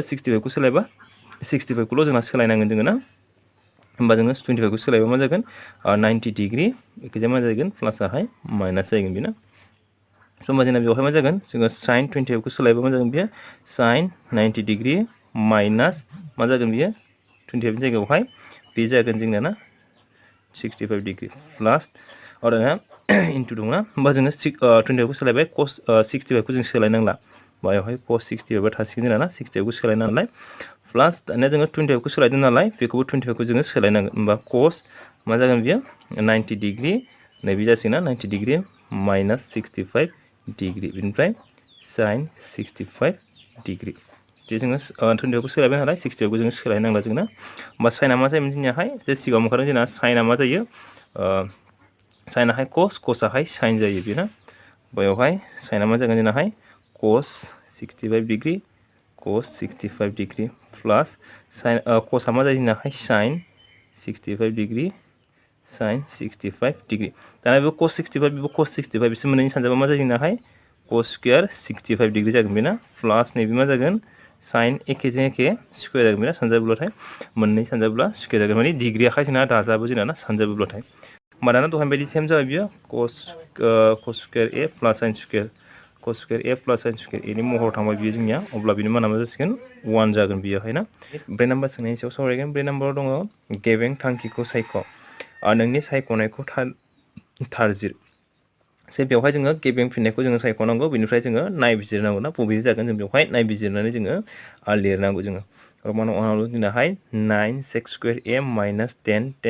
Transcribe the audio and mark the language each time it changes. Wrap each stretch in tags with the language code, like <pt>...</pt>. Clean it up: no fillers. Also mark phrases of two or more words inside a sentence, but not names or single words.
<brx>65 खौ सोलायबा 65 खौल' जोंना सोलायनांगोन जोङो ना होमबा जोङो 25 खौ सोलायबा मा जागोन 90 डिग्री बेखिजाय मा जागोन प्लासआहाय माइनास जागोन बेना होमबा जोंना बेवहाय मा जागोन जोङो sin 25 खौ सोलायबा मा जागोन बेयो</brx> <en>sin 90 degree minus</en> <brx>मा जागोन बेयो 25 नि जायगायावहाय बे जागोन जोंना ना</brx> <en>65 degree plus</en> <brx>और इनटू दङ ना होमबा जोङो 25 खौ सोलायबाय cos 65 खौ जों सोलायनांला बायावहाय cos 65 थासिगोन जोंना ना 65 खौ सोलायनांलाय प्लस दानिया जोङो 25 खौ सोलायदों नालाय बेखौबो 25 खौ जोङो सोलायनांगोन होमबा cos मा जागोन बियो 90 डिग्री नैबे जासिगोन ना</brx> <en>90 degree minus 65 degree</en> <brx>बेनिफ्राय sin 65 डिग्री जे जोङो 25 खौ सोलायबाय नालाय 65 खौ जोङो सोलायनांला जोंना होमबा साइना मा जायोमोन जोंनियाहाय जे सिगाङाव ओंखारदों जोंना साइना मा जायो साइनाहाय cos cosआहाय sin जायो बेना बेवहाय साइना मा जागोन जोंनाहाय</brx> <en>cos 65 degree cos 65 degree plus sin</en> <brx>cosआ मा जायो जोंनाहाय</brx> <en>sin 65 degree sin 65 degree</en> <brx>दाना बेबो cos 65 बेबो cos 65 बिसोर मोननैनि सानजाबा मा जायो जोंनाहाय</brx> <en>cos square 65 degree</en> <brx>जागोन बेना प्लस नैबे मा जागोन sin एखेजों एखे स्क्वायर जागोन बेना सानजाबोब्लाथाय मोननै सानजाबोब्ला स्क्वायर जागोन माने डिग्री आखाय जोंना दाजाबो जोंना ना सानजाबोब्लाथाय होमबा दाना दहाय बायदि सेम जाबाय बियो</brx> <en>cos square a plus sin square cos square a plus sin square a</en> <brx>नि महराव थांबाय बियो जोंनिया अब्ला बिनि माना मा जासिगोन 1 जागोन बियोहाय ना ब्रै नाम्बार सोंनायनि सायाव सावरायगोन ब्रै नाम्बाराव दङ गेबें थांखिखौ सायख' नोंनि सायख'नायखौ थारजिर से बेवहाय जोङो गेबें फिननायखौ जोङो सायख'नांगौ बेनिफ्राय जोङो नायबिजिरनांगौ ना बबे जागोन जों बेवहाय नायबिजिरनानै जोङो लिरनांगौ जोङो रमान 1 दिनाहाय</brx> <en>9 sec square a minus 10</en>